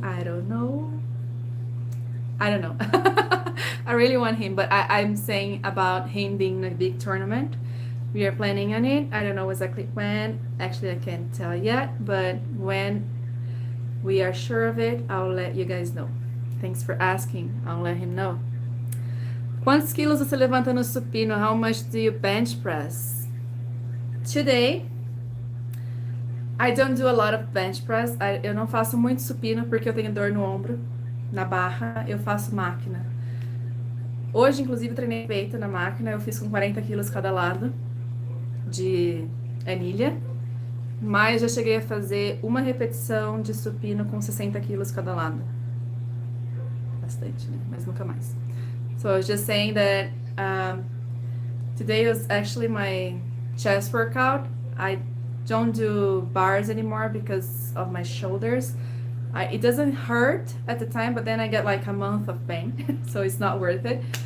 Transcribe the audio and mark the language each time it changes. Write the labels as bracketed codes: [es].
[en] I don't know. I really want him, but I'm saying about him being a big tournament. We are planning on it. I don't know exactly when. Actually, I can't tell yet, but when we are sure of it, I'll let you guys know. Thanks for asking. I'll let him know. [pt] Quantos quilos você levanta no supino? [en] How much do you bench press? Today, I don't do a lot of bench press. [pt] Eu não faço muito supino porque eu tenho dor no ombro, na barra. Eu faço máquina. Hoje, inclusive, treinei peito na máquina. Eu fiz com 40 quilos cada lado de anilha. Mas já cheguei a fazer uma repetição de supino com 60 quilos cada lado. Bastante, né? Mas nunca mais. [en] So I was just saying that today was actually my chest workout. I don't do bars anymore because of my shoulders. It doesn't hurt at the time, but then I get like a month of pain, so it's not worth it.